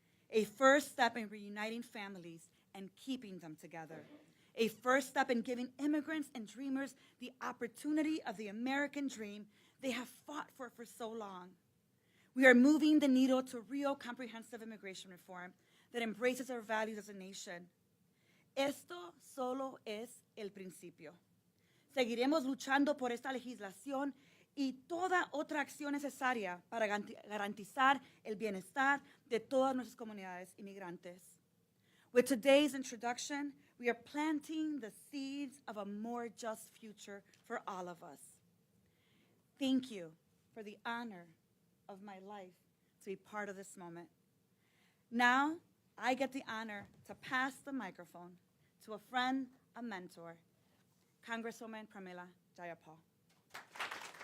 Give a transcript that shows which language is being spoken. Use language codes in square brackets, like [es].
[en] A first step in reuniting families and keeping them together. A first step in giving immigrants and dreamers the opportunity of the American dream they have fought for so long. We are moving the needle to real comprehensive immigration reform that embraces our values as a nation. [es] Esto solo es el principio. Seguiremos luchando por esta legislación y toda otra acción necesaria para garantizar el bienestar de todas nuestras comunidades inmigrantes. [en] With today's introduction, we are planting the seeds of a more just future for all of us. Thank you for the honor of my life to be part of this moment. Now, I get the honor to pass the microphone to a friend, a mentor, Congresswoman Pramila Jayapal.